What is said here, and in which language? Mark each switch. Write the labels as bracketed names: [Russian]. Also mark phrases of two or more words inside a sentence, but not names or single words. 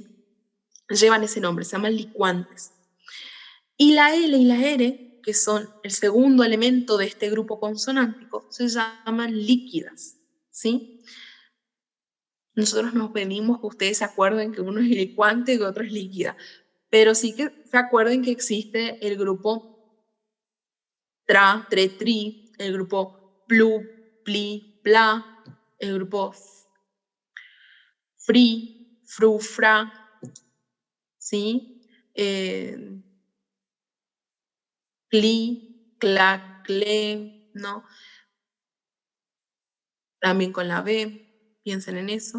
[Spanish] Llevan ese nombre, se llaman licuantes. Y la L y la R, que son el segundo elemento de este grupo consonántico, se llaman líquidas, ¿sí? Nosotros nos pedimos que ustedes se acuerden que uno es licuante y que otro es líquida, pero sí que se acuerden que existe el grupo tra, tre, tri, el grupo plu, pli, pla, el grupo fri, fru, fra, ¿sí? Cli, cla, cle, ¿no? También con la B, piensen en eso.